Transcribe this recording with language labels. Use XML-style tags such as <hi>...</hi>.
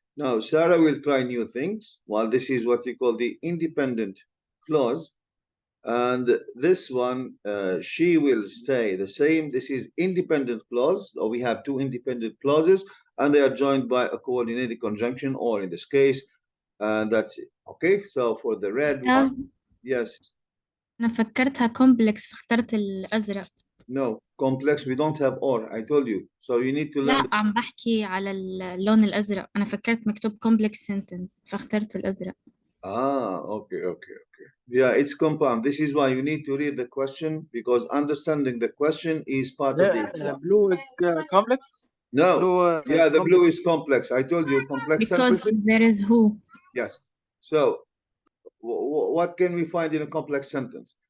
<en>Now, Sarah will try new things. While this is what we call the independent clause. And this one, she will stay the same. This is independent clause, or we have two independent clauses, and they are joined by a coordinated conjunction, or in this case, and that's it. Okay, so for the red one,</en> <ar>أستاذ</ar> <en>yes,</en> <ar>أنا فكرتها كومبلكس فاخترت الأزرق.</ar> <en>no, complex, we don't have or, I told you. So you need to learn.</en> <ar>لا عم بحكي على اللون الأزرق. أنا فكرت مكتوب</ar> <en>complex sentence</en> <ar>فاخترت الأزرق.</ar> <en>Okay, okay, okay. Yeah, it's compound. This is why you need to read the question, because understanding the question is part of the exam. blue is complex. No, Blue, yeah, the complex. blue is complex. I told you complex Because sentences. there is who. Yes. So what can we find in a complex sentence?</en>